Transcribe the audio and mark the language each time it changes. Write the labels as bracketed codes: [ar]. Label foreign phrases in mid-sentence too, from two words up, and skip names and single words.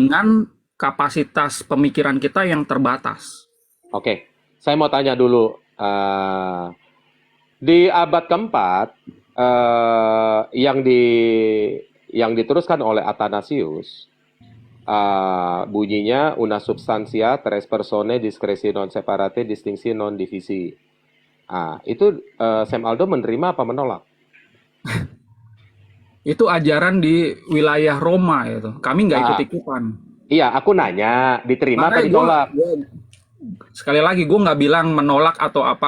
[id] Dengan kapasitas pemikiran kita yang terbatas. oke. Saya mau tanya dulu. Di abad keempat, yang diteruskan oleh Athanasius, bunyinya [la] una substantia tres persone discresi non separate distingsi non divisi. [id] Itu Sam Aldo menerima apa menolak? Itu ajaran di wilayah Roma itu. Kami nggak Ah, ikut-ikutan. iya, aku nanya, diterima apa Makanya ditolak? sekali lagi gue nggak bilang menolak atau apa.